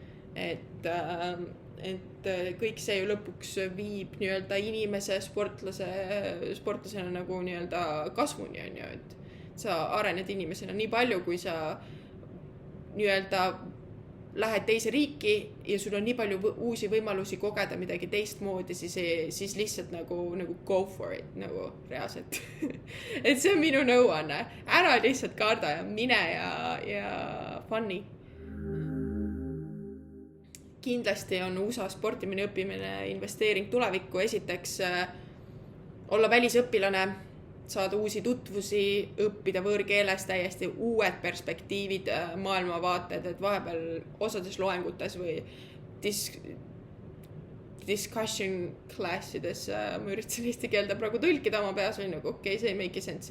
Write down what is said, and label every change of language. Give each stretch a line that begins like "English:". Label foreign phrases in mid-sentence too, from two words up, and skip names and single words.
Estonian: Et kõik see ju lõpuks viib nii-öelda inimese sportlasena nagu nii-öelda kasvuni, on ju, et sa arened inimesena nii palju, kui sa nii-öelda lähed teise riiki ja sul on nii palju uusi võimalusi kogeda midagi teistmoodi, siis lihtsalt nagu
English: go for it,
Estonian: nagu reaalselt. Et see on minu nõuanne. Ära lihtsalt karda ja mine ja funny. Kindlasti on USA sportimine, õppimine, investeering tulevikku. Esiteks olla välisõpilane, saada uusi tutvusi, õppida võõrkeeles, täiesti uued perspektiivid, maailmavaated, et vahepeal osades loengutes või
English: discussion classides,
Estonian: ma üritasin eesti keelde praegu tõlkida oma peas, oli nagu okei, see ei
English: make sense'i.